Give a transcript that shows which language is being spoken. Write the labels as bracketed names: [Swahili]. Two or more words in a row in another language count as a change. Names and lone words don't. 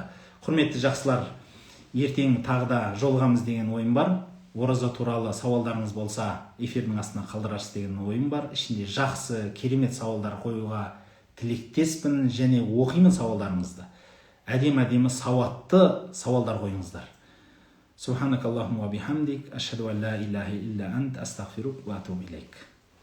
[Kazakh] Құрметті жақсылар, ертең тағы да жолығамыз деген ойым бар. Ораза туралы сауалдарыңыз болса, эфирдің астына қалдырарсыз деген ойым бар. Ішінде жақсы, керемет сауалдар қоюға тілектеспін және оқимын сауалдарыңызды. Әдемі сауатты сауалдар қойыңыздар. [Arabic] سبحانك اللهم وبحمدك، أشهد أن لا إله إلا أنت، أستغفرك وأتوب إليك.